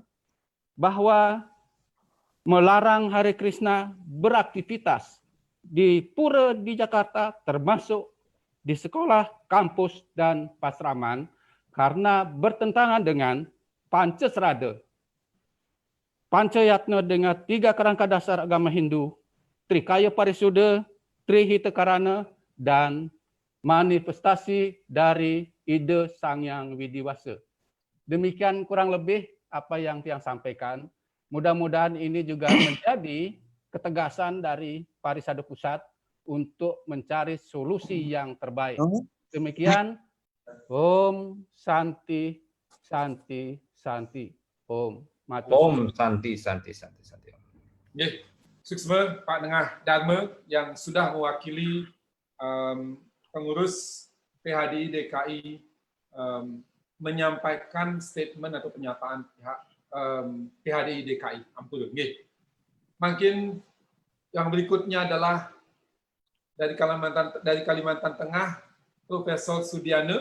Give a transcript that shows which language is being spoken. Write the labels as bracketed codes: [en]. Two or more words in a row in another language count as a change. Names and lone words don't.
[id] bahwa melarang Hare Krishna beraktivitas di pura di Jakarta, termasuk di sekolah, kampus, dan pasraman, karena bertentangan dengan Pancasrada, Pancayatna dengan 3 kerangka dasar agama Hindu, Trikaya Parisuddha, Trihitakarana, dan manifestasi dari ide Sangyang Widiwasa. Demikian kurang lebih apa yang saya sampaikan. Mudah-mudahan ini juga menjadi ketegasan dari Parisade Pusat untuk mencari solusi yang terbaik. Demikian. [sa] Om Santi, Santi, Santi. Om. Om Santi, Santi, Santi, Santi. [id] Suksma Pak Dengah Dharma yang sudah mewakili pengurus PHDI DKI menyampaikan statement atau pernyataan pihak PHDI DKI. [ban] Ampun, nggih. [id] Mungkin yang berikutnya adalah dari Kalimantan Tengah, Profesor Sudiana.